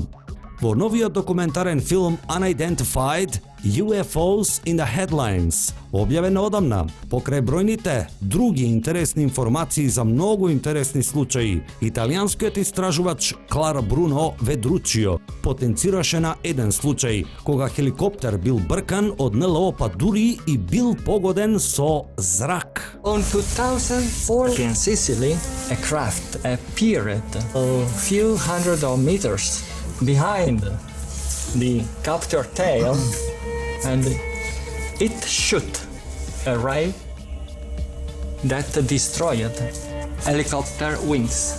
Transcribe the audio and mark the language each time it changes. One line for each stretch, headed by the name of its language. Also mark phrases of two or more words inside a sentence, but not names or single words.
Macedonian: Во новиот документарен филм Unidentified UFOs in the Headlines, објавен одамна, покрај бројните други интересни информации за многу интересни случаи, италијанскиот истражувач Клар Бруно Ведручио потенцираше на еден случај, кога хеликоптер бил бркан од НЛО, па дури и бил погоден со зрак.
English: On 2004 in Sicily, a craft appeared a few hundred of meters behind the copter tail, and it shot a ray that destroyed helicopter wings.